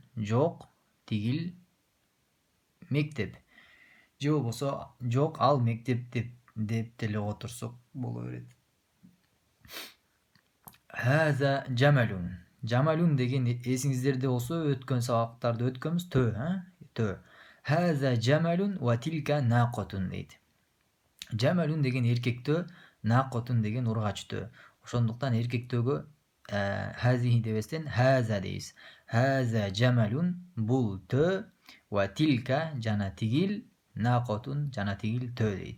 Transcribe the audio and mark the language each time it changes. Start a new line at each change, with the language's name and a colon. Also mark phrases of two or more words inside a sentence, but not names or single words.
Kyrgyz: Жок, тигил мектеп. Же болбосо жок, ал мектеп деп деле отурсок боло берет.
Arabic: هذا جمل.
Kyrgyz: Жамалун деген эсиңиздерде болсо өткөн сабактарды өткөнбүз. Тө.
Arabic: هذا جمل وتلك ناقة дейт.
Kyrgyz: Жамалун деген эркектөө, нақотун деген ургачтөө. Ошондуктан эркектөөгө хазихи дебестен хаза дейбиз.
Arabic: هذا جمل,
Kyrgyz: бул төө, ва тилка жана тигил нақотун, жана тигил төө дейт.